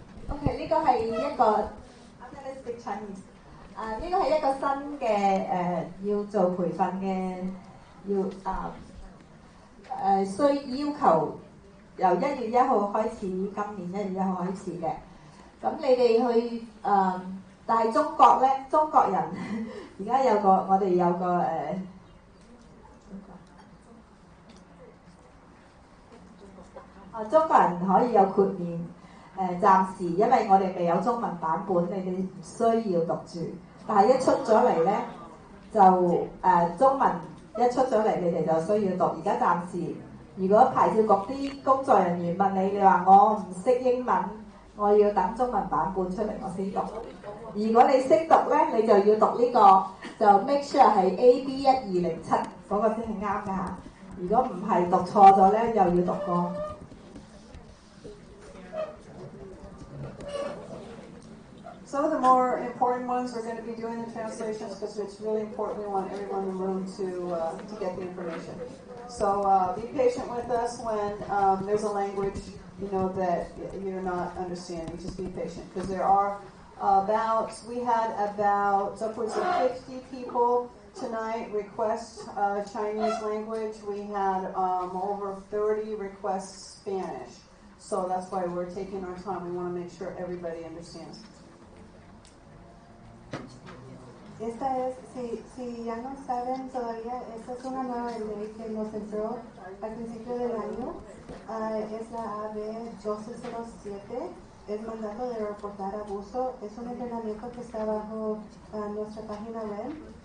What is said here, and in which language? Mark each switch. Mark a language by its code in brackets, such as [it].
[yue] OK， 呢個係一個 [en] I'm gonna speak Chinese。 [yue] 呢個係一個新嘅要做培訓嘅，需要求由1月1號開始，今年1月1號開始嘅。咁你哋去但係中國咧，中國人而家我哋有個中國人可以有豁免。暫時因為我哋未有中文版本，你哋唔需要讀住。但係一出咗嚟咧，就中文一出咗嚟，你哋就需要讀。而家暫時，如果牌照局啲工作人員問你，你話我唔識英文，我要等中文版本出嚟我先讀。如果你識讀咧，你就要讀呢個，就 make sure 係 AB 1207嗰個先係啱㗎。如果唔係讀錯咗咧，又要讀過。 [en] some of the more important ones we're going to be doing the translations because it's really important. We want everyone in the room to get the information. So be patient with us when there's a language that you're not understanding. Just be patient because there are we had about upwards of 50 people tonight request Chinese language. We had over 30 requests Spanish. So that's why we're taking our time. We want to make sure everybody understands. [es] Esta es, si ya no saben todavía, esta es una nueva ley que nos entró al principio del año. Es la AB 1207, es mandato de reportar abuso. Es un entrenamiento que está bajo nuestra página web.